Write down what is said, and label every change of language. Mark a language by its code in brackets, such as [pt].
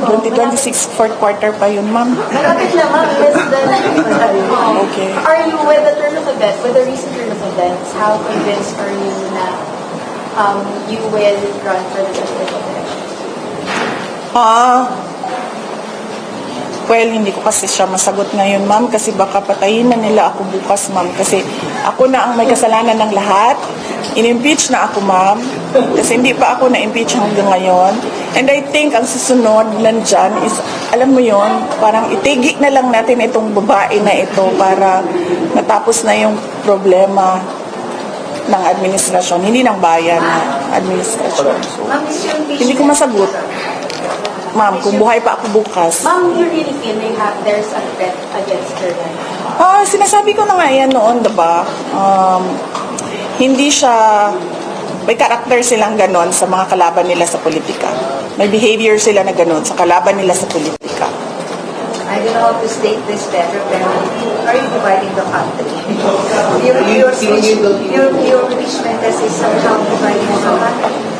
[tl] 2026, fourth quarter pa yun, ma'am. Malapit na, ma'am. [en] Less than... Okay. Are you, with the turn of events, with the recent turn of events, how convinced are you na you will run for the presidential elections? [tl] Well, hindi ko kasi siya masagot ngayon, ma'am, kasi baka patayin na nila ako bukas, ma'am, kasi ako na ang may kasalanan ng lahat. In-impeach na ako, ma'am, kasi hindi pa ako na-impeach hanggang ngayon. [en] And I think [tl] ang susunod nandyan is, alam mo yon, parang itigi na lang natin itong babae na ito para matapos na yung problema ng administrasyon, hindi ng bayan na administrasyon. So, [en] Ma'am, is your impeachment... [tl] hindi ko masagot. Ma'am, kung buhay pa ako bukas. [en] Ma'am, you really feel there's a threat against her life? [tl] Sinasabi ko na nga yan noon, diba? Hindi siya, may karakter silang ganon sa mga kalaban nila sa politika. May behavior sila na ganon sa kalaban nila sa politika. [en] I don't know how to state this better, pero are you dividing the country? Your impeachment is somehow dividing the country.